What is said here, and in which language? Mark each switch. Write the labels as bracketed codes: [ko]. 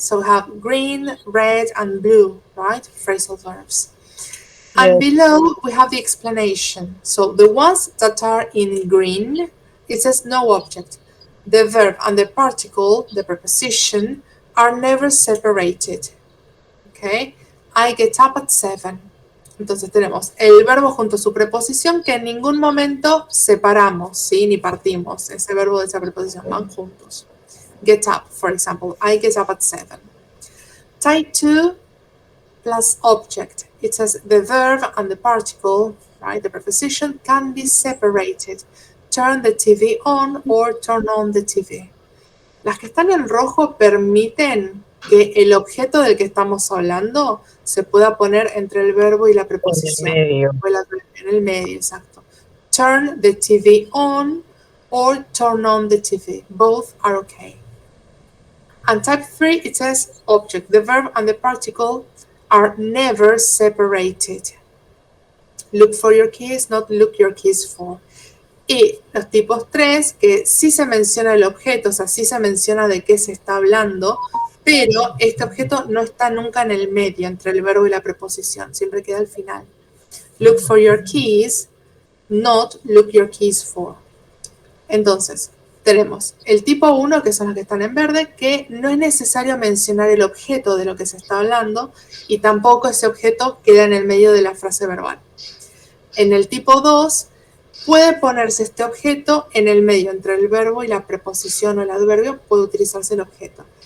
[en] So we have green, red, and blue, right? Phrasal verbs. And below, we have the explanation. So the ones that are in green, it says no object. The verb and the particle, the preposition, are never separated. Okay? I get up at 7. [es] Entonces tenemos el verbo junto a su preposición que en ningún momento separamos, ¿sí? Ni partimos. Ese verbo de esa preposición van juntos. [en] Get up, for example. I get up at 7. Type 2 plus object. It says the verb and the particle, right? The preposition can be separated. Turn the TV on or turn on the TV. [es] Las que están en rojo permiten que el objeto del que estamos hablando se pueda poner entre el verbo y la preposición. En el medio, exacto. [en] Turn the TV on or turn on the TV. Both are okay. And type 3, it says object. The verb and the particle are never separated. Look for your keys, not look your keys for. [es] Y los tipos 3, que sí se menciona el objeto, o sea, sí se menciona de qué se está hablando, pero este objeto no está nunca en el medio, entre el verbo y la preposición, siempre queda al final. [en] Look for your keys, not look your keys for. [es] Entonces, tenemos el tipo 1, que son los que están en verde, que no es necesario mencionar el objeto de lo que se está hablando y tampoco ese objeto queda en el medio de la frase verbal. En el tipo 2, puede ponerse este objeto en el medio, entre el verbo y la preposición o el adverbio, puede utilizarse el objeto.